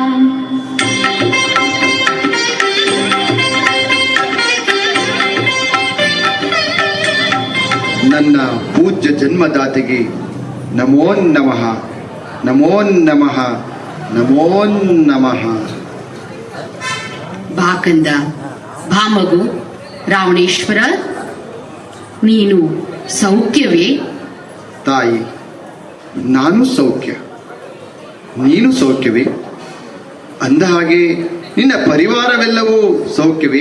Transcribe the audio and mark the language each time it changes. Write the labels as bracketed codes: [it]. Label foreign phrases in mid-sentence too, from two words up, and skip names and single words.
[kn] ನನ್ನ ಪೂಜ್ಯ ಜನ್ಮದಾತೆಗೆ [sa] ನಮೋ ನಮಃ ನಮೋ ನಮಃ ನಮೋ ನಮಃ. [kn] ಬಾಕಂದ ಭಾಮಗು ರಾವಣೇಶ್ವರ, ನೀನು ಸೌಖ್ಯವೇ? ತಾಯಿ, ನಾನು ಸೌಖ್ಯ, ನೀನು ಸೌಖ್ಯವೇ? ಅಂದ ಹಾಗೆ ನಿನ್ನ ಪರಿವಾರವೆಲ್ಲವೂ ಸೌಖ್ಯವೇ?